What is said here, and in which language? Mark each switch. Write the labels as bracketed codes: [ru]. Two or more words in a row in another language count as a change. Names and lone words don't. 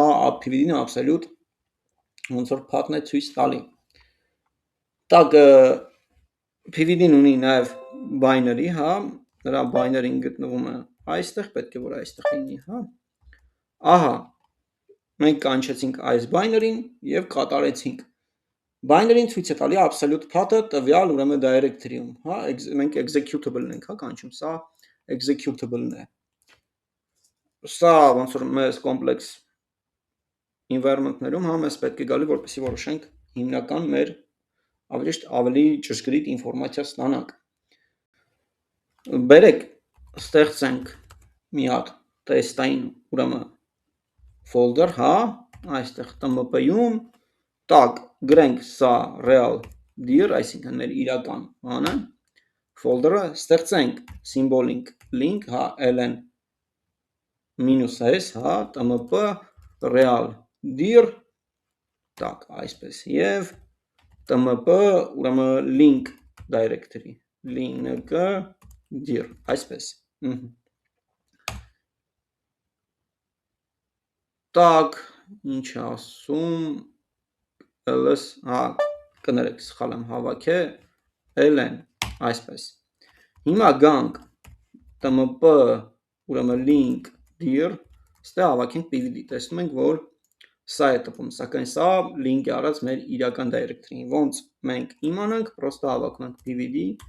[hy] PVD-ն absolute ոնց որ path-ն է ցույց տալի։ Так, PVD-ն ունի նաև binary, հա, նրա binary-ն գտնվում է այստեղ, պետք է որ այստեղ լինի, հա։ Ահա, մենք կանչեցինք այս binary-ն եւ կատարեցինք։ Binary-ն ցույց է տալի [en] absolute path-ը [hy] տվյալ ուրեմն directory-ում, հա, մենք executable-ն ենք, հա, կանչում, սա executable-ն է։ Սա ոնց որ մեզ [en] complex environment-ներում, [hy] հա, մեզ պետք է գալի, որպեսզի որոշենք հիմնական մեր ավելի ճշգրիտ ինֆորմացիա ստանանք։ Բերեք ստեղծենք մի հատ տեստային ուրեմն folder, հա, այստեղ tmp-ում, так, գրենք սա [en] real dir, [hy] այսինքն մեր իրական բանը, folder-ը ստեղծենք [en] symbolic link, [hy] հա, ln [en] -s, հա, tmp real dir, так, [hy] այսպես եւ [en] tmp ուրեմն link directory, link dir, [hy] այսպես։ Так, ինչ ասում, ls, հա, կներեք, սխալ եմ հավաքել, ln, այսպես։ Հիմա գանք tmp ուրեմն [en] link dir, [hy] ստե հավաքենք PVD, տեսնում ենք, որ սա է տպում, սակայն սա link է արած մեր իրական directory-ին, ոնց մենք իմանանք, պրոստը հավաքում ենք PVD